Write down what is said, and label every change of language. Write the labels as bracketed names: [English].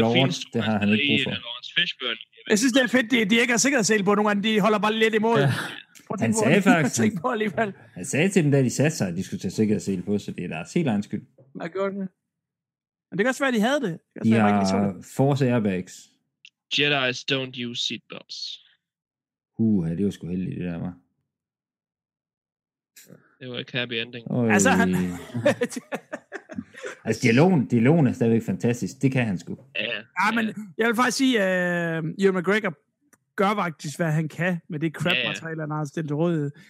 [Danish] Lord, fint, det har han ikke brug for. Jeg synes, det er fedt, de ikke har sikkerhedssel på. Nogle gange, de holder bare lidt imod. Ja. Han sagde faktisk... Han sagde til dem, da de satte sig, at de skulle tage sikkerhedssel på, så det er deres helt egen skyld. Hvad gjorde det? Men det kan også være, at de havde det. De har force airbags. [English] Jedis don't use seatbelts. [Danish] Det var sgu heldigt, det der var. Det var ikke happy ending. Altså, han... Altså, dialogen er stadigvæk fantastisk. Det kan han sgu. Ja, men jeg vil faktisk sige, at Ewan McGregor gør faktisk, hvad han kan med det crap-materiale, han har stillet til rådighed.